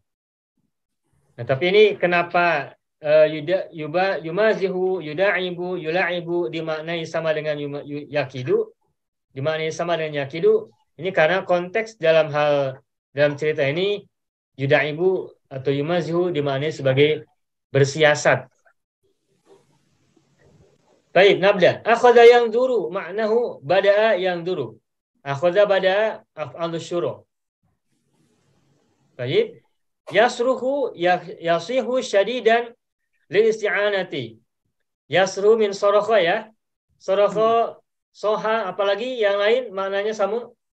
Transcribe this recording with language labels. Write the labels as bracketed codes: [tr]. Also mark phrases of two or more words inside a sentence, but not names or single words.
[id] Nah, tapi ini kenapa [ar] يمازح يداعب يلاعب [id] dimaknai sama dengan yakidu, dimaknai sama dengan yakidu. Ini karena konteks dalam cerita ini yuda'ibu atau yumazihu dimaknai sebagai bersiasat. Baik, nabda. [ar] أخذ يدور معناه بدأ يدور. أخذ بدأ أفعال الشروع. [id] Baik. [ar] يصرخ يصيح شديدا للاستعانة. يصرخ من صرخ ya. [id] Sorokho, soha, apalagi yang lain maknanya sama.